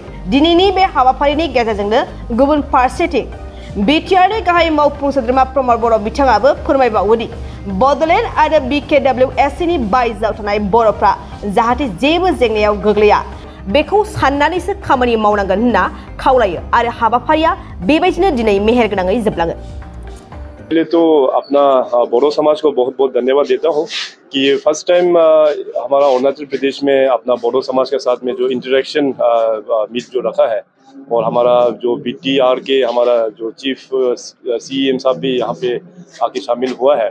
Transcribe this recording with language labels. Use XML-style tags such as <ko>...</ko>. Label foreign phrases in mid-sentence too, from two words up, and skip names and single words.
<brx>दिनैनि बे हाबाफारिनि गेजेरजोंनो गुबुन फारसेथिं बिटिआरनि गाहाय मावफुं सोद्रोमा प्रमद बर' बिथाङाबो फोरमायबावोदि बड'लेण्ड आरो बिकेडब्लिउएसनि बायजोआव थानाय बर'फ्रा जाहाथे जेबो जेंनायाव गोग्लैया बेखौ साननानैसो खामानि मावनांगोन होनना खावलायो आरो हाबाफारिया बेबायदिनो दिनै मेहेरगोनाङै जोबलाङो।</brx> <hi>पहले तो अपना बोडो समाज को बहुत बहुत धन्यवाद देता हूँ कि ये</hi> <en>first time</en> <hi>हमारा अरुणाचल प्रदेश में अपना बोडो समाज के साथ में जो</hi> <en>interaction meet</en> <hi>जो रखा है और हमारा जो बीटीआर के हमारा जो चीफ सीएम साहब भी यहाँ पे आके शामिल हुआ है।</hi>